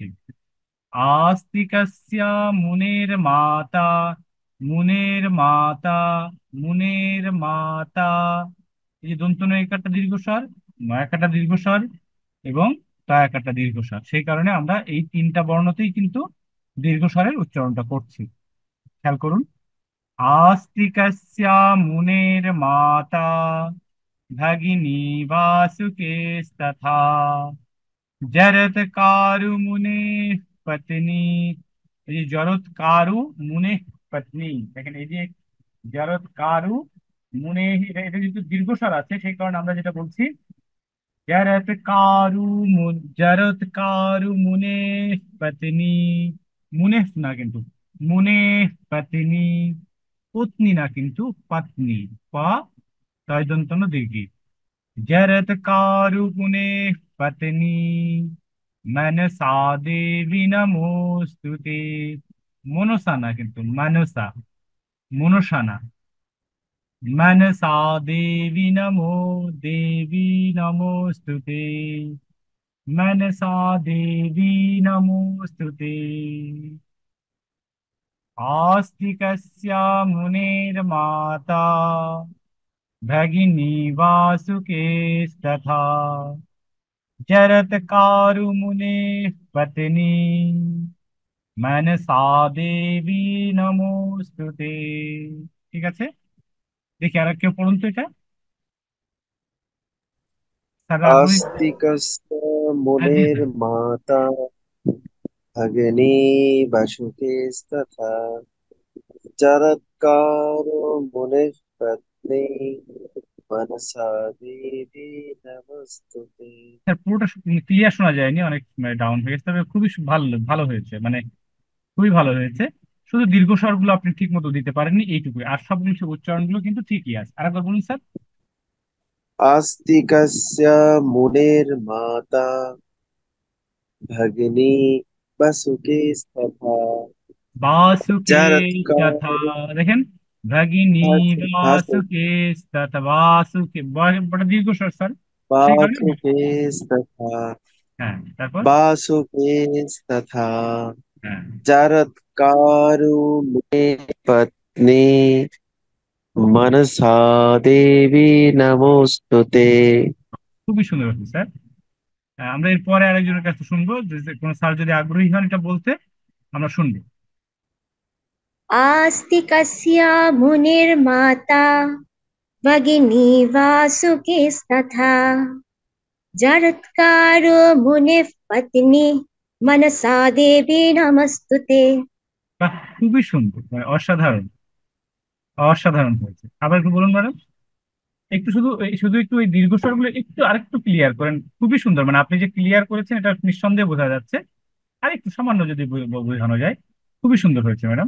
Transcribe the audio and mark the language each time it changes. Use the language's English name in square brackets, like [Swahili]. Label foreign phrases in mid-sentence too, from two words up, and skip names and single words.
[Sanskrit] आस्तिकस्य मुनेर्माता, [Bangla] মুনির মাতা, মুনির মাতা। এই যে দন্ত নয়কারটা দীর্ঘস্বর, নয়াকারটা দীর্ঘস্বর এবং তয়াকারটা দীর্ঘস্বর, সেই কারণে আমরা এই তিনটা বর্ণতেই কিন্তু দীর্ঘস্বরের উচ্চারণটা করছি। খেয়াল করুন। [Sanskrit] आस्तिकस्य मुनेर्माता भगिनी वासुकेस्तथा। जरत कारु मुने पत्नी। [Bangla] এই যে [Sanskrit] জরৎ কারু মুনে পত্নী, [Bangla] দেখেন এই যে [Sanskrit] জরৎ কারু মুনে, [Bangla] এটা এটা যেহেতু দীর্ঘস্বর আছে সেই কারণে আমরা যেটা বলছি [Sanskrit] জরৎ কারু মুনে পত্নী। [Bangla] মুনে না কিন্তু, [Sanskrit] মুনে পত্নী, [Bangla] পত্নী না কিন্তু পত্নী। পা তয় দন্তন্য দীর্ঘী। [Sanskrit] जरत कारु मुने पत्नी, मनसा देवी नमोस्तुते। [Bangla] মনসা না কিন্তু মানসা, মনসা না। [Sanskrit] मनसा देवी नमो, देवी नमोस्तुते, मनसा देवी नमोस्तुते। आस्तिकस्य मुनेर्माता, भगिनी वासुकेस्तथा। जरत्कारु मुने पत्नी, मनसा देवी नमोस्तुते। [Bangla] ঠিক আছে, দেখি আর কেউ পড়ুন তো এটা, স্যার আগ্রহী। [Sanskrit] आस्तिकस्य [Bangla] হ্যাঁ জি স্যার। [Sanskrit] मुनेर्माता भगिनी वसुकेस्तथा जरत्कारो मुनिः पत्नी मनसा देवी नमस्तुते। [Bangla] স্যার পুরোটা ক্লিয়ার শোনা যায়নি, অনেক ডাউন হয়ে গেছে, তবে খুবই ভালো ভালো হয়েছে, মানে খুবই ভালো হয়েছে। শুধু দীর্ঘ স্বরগুলো আপনি ঠিক মতো দিতে পারেননি এইটুকুই, আর সবগুলো উচ্চারণগুলো কিন্তু ঠিকই আছে। আরেকবার বলুন স্যার। [Sanskrit] आस्तिकस्य मुनिर्माता भगिनी वसुकेस्तथा বাসুকে তথা, जरत्कारो [Bangla] দেখেন ভগিনী [Sanskrit] भासु বাসুকে তথা, [Bangla] বাসুকে বড় দীর্ঘ স্বর স্যার, সেই কারণে [Sanskrit] वासुकेस्तथा [Bangla] হ্যাঁ তারপর [Sanskrit] वासुकेस्तथा [Bangla] হ্যাঁ [Sanskrit] जरत्कारुमुने पत्नी मनसा देवी नमोस्तुते। [Bangla] খুবই সুন্দর হচ্ছে স্যার। আমরা এরপরে আরেকজনের কাছে শুনবো, যে কোনো স্যার যদি আগ্রহী হন এটা বলতে, আমরা শুনবো। [Sanskrit] आस्तिकस्य मुनिर्माता भगिनी वासुकीस्तथा जरत्कारो मुनिः पत्नी मनसा देवी नमस्तुते। [Bangla] বাহ, খুবই সুন্দর, মানে অসাধারণ, অসাধারণ হয়েছে। আবার একটু বলুন ম্যাডাম, একটু শুধু শুধু একটু ওই দীর্ঘস্বরগুলো একটু আরেকটু ক্লিয়ার করেন। খুবই সুন্দর, মানে আপনি যে ক্লিয়ার করেছেন এটা নিঃসন্দেহে বোঝা যাচ্ছে। আর একটু সামান্য যদি বোঝানো যায়, খুবই সুন্দর হয়েছে ম্যাডাম।